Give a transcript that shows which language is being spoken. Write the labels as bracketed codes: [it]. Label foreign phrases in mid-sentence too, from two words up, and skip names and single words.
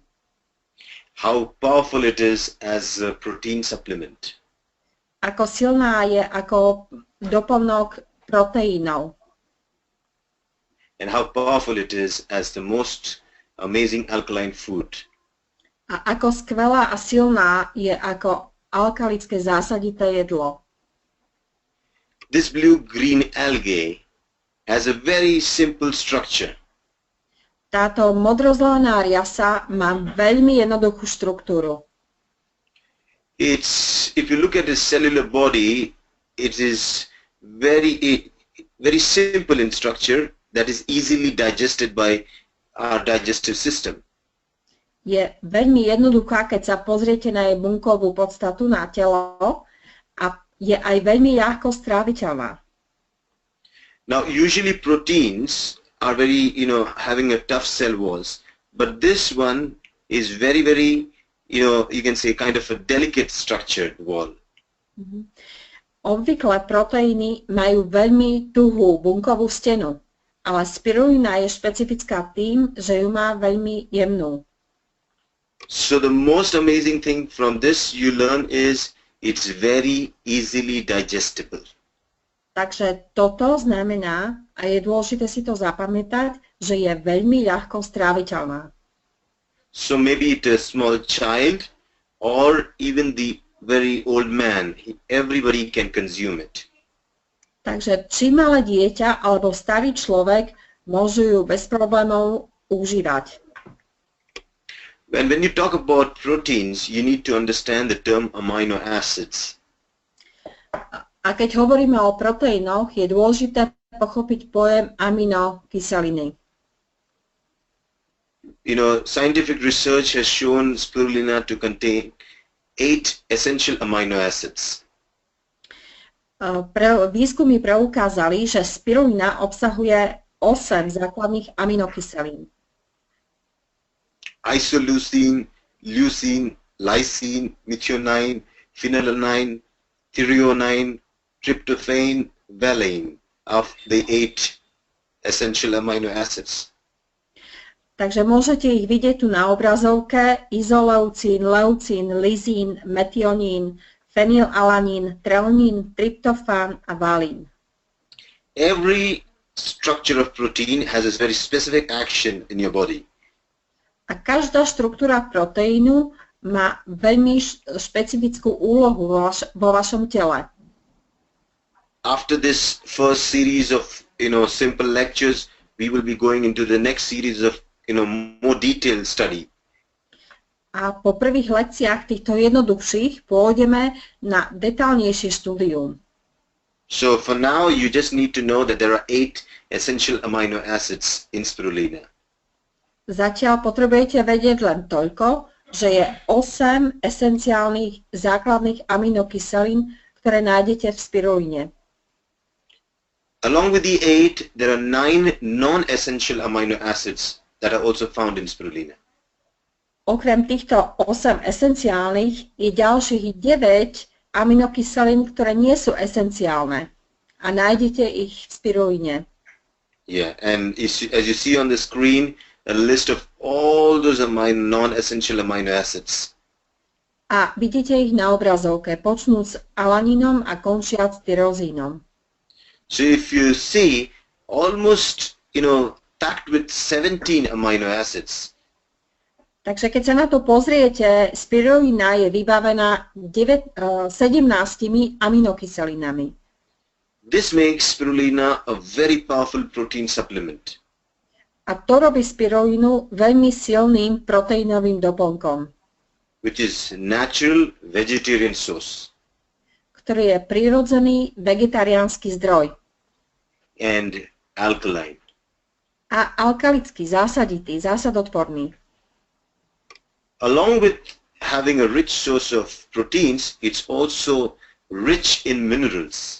[en] How powerful it is as a protein supplement. [sk] Ako silná je ako doplnok proteínov. [en] And how powerful it is as the most amazing alkaline food. [sk] A ako skvelá a silná je ako alkalické zásadité jedlo. [en] This blue-green algae has a very simple structure. [sk] Táto modrozelená riasa má veľmi jednoduchú štruktúru. [en] If you look at the cellular body, it is very simple in structure that is easily digested by our digestive system. [sk] Je veľmi jednoduchá, keď sa pozriete na jej bunkovú podstatu, na telo, a je aj veľmi ľahko stráviteľná. [en] Now, usually proteins are very, having a tough cell walls, but this one is very, you can say kind of a delicate structured wall. [sk] Obvykle proteíny majú veľmi tuhú bunkovú stenu, ale spirulina je špecifická tým, že ju má veľmi jemnú. [en] So the most amazing thing from this you learn is it's very easily digestible. [sk] Takže toto znamená, a je dôležité si to zapamätať, že je veľmi ľahko stráviteľná. [en] So maybe it's a small child or even the very old man, everybody can consume it. [sk] Takže či malé dieťa alebo starý človek môžu ju bez problémov užívať. [en] When you talk about proteins, you need to understand the term amino acids. [sk] A keď hovoríme o proteínoch, je dôležité pochopiť pojem aminokyseliny. [en] Scientific research has shown spirulina to contain 8 essential amino acids. [sk] Výskumy preukázali, že spirulina obsahuje 8 základných aminokyselín. [en] Isoleucine, leucine, lysine, methionine, phenylalanine, threonine, tryptophan, valine of the 8 essential amino acids. [sk] Takže môžete ich vidieť tu na obrazovke: izoleucín, leucín, lysín, metionín, fenylalanín, treonín, tryptofán a valín. [en] Every structure of protein has a very specific action in your body. [sk] A každá štruktúra proteínu má veľmi špecifickú úlohu vo vašom tele. [en] After this first series of simple lectures, we will be going into the next series of more detailed study. [sk] A po prvých lekciách týchto jednoduchších pôjdeme na detailnejšie štúdium. [en] So for now, you just need to know that there are 8 essential amino acids in spirulina. [sk] Zatiaľ potrebujete vedieť len toľko, že je 8 esenciálnych základných aminokyselín, ktoré nájdete v spirulíne. [en] Along with the 8, there are 9 non-essential amino acids that are also found in spirulina. [sk] Okrem týchto 8 esenciálnych je ďalších 9 aminokyselín, ktoré nie sú esenciálne a nájdete ich v spirulíne. [en] Yeah, and as you see on the screen, a list of all those non-essential amino acids. [sk] A vidíte ich na obrazovke, počnúc alanínom a končiac tyrozínom. [en] So if you see, almost, packed with 17 amino acids. [sk] Takže keď sa na to pozriete, spirulina je vybavená 17 aminokyselinami. [en] This makes spirulina a very powerful protein supplement. [sk] A to robí spirulinu veľmi silným proteínovým doplnkom, [en] which is natural vegetarian source. [sk] Ktorý je prirodzený vegetariánsky zdroj. [en] And alkaline. [sk] A alkalický, zásaditý, zásadotvorný. [en] Along with having a rich source of proteins, it's also rich in minerals.